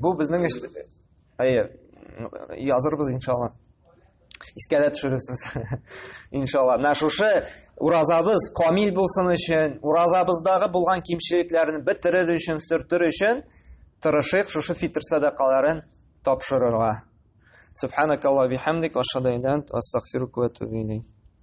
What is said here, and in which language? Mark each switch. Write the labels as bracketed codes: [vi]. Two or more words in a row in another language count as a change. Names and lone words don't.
[tt] Бу безнең язырбыз иншалла. Искә төшерәсез. Иншалла. Менә шушы уразабыз камил булсын өчен, уразабыздагы булган кимчелекләрне бетерер өчен, сөртер өчен тырышыйк шушы фитр садакаларын тапшырырга. [ar] سبحانك اللهم وبحمدك أشهد أن لا إله إلا أنت أستغفرك وأتوب إليك.